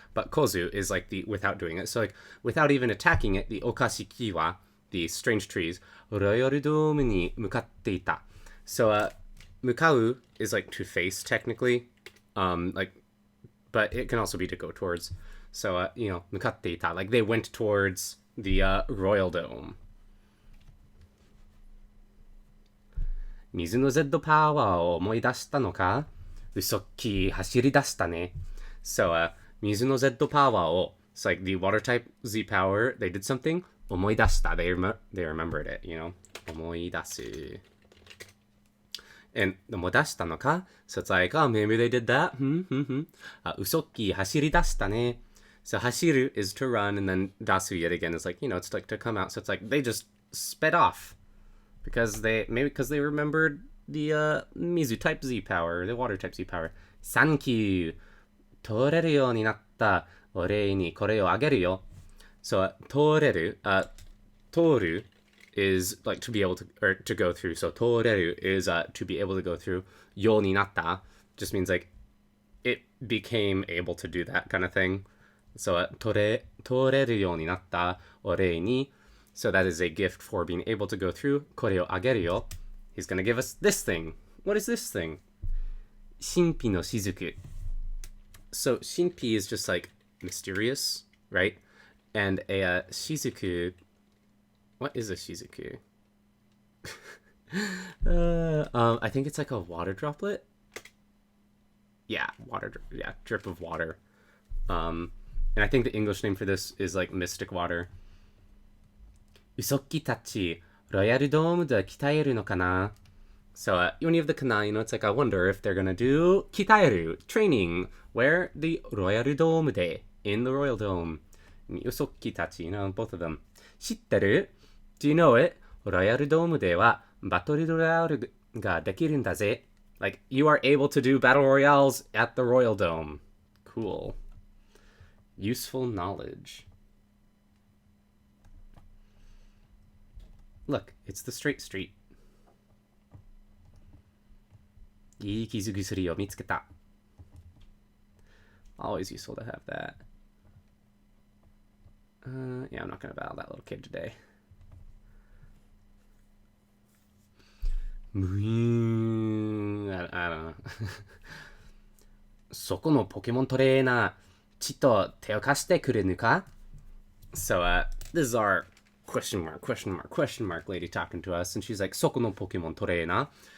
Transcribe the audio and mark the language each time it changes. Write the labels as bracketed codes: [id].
[en] But kozu is like the without doing it. So like without even attacking it, the okashiki wa, the strange trees, [ja] royal dome ni mukatte ita. [en] So mukau is like to face technically, like, but it can also be to go towards. So [ja] mukatte ita, [en] like they went towards the royal dome. [ja] 水の Z パワーを思い出したのか？嘘っきー走り出したね。 [en] So, [ja] 水の Z パワーを [en] it's like the water type Z power, they did something, [ja] 思い出した. [en] They remembered it, 思い出す. [ja] And 思い出したのか? [en] So it's like, oh, maybe they did that. [ja] 嘘っきー走り出したね. [en] So 走る is to run, and then 出す yet again is like, it's like to come out. So it's like they just sped off. Because they remembered the Mizu type Z power, the water type Z power. Thank you. [ja] 通れるようになった。お礼にこれをあげるよ。 [en] So 通れる、通る is like to be able to, or to go through. So 通れる is to be able to go through. [ja] ようになった [en] just means like it became able to do that kind of thing. [ja] So 通れるようになった。お礼に [en] So that is a gift for being able to go through. [ja] これをあげるよ. [en] He's gonna give us this thing. What is this thing? [ja] 神秘の雫. [en] So 神秘 is just like mysterious, right? And a shizuku. What is a shizuku? I think it's like a water droplet. Yeah, drip of water. And I think the English name for this is like mystic water. [ja] 嘘っきたち、ロイヤルドームで鍛えるのかな? [en] So, when you have the kana, it's like, I wonder if they're gonna do 鍛える training, where the Royal Dome de, in the Royal Dome. 嘘っきたち, both of them. [ja] 知ってる? [en] Do you know it? [ja] ロイヤルドームではバトルロイヤルができるんだぜ. [en] Like, you are able to do battle royales at the Royal Dome. Cool. Useful knowledge. Look, it's the straight street. [ja] いい傷薬を見つけた. [en] Always useful to have that. Yeah, I'm not gonna battle that little kid today. ムイーン I don't know. [ja] そこのポケモントレーナー、ちっと手を貸してくれぬか? [en] So, this is our question mark lady talking to us, and she's like, [ja] Soko no Pokemon Torena.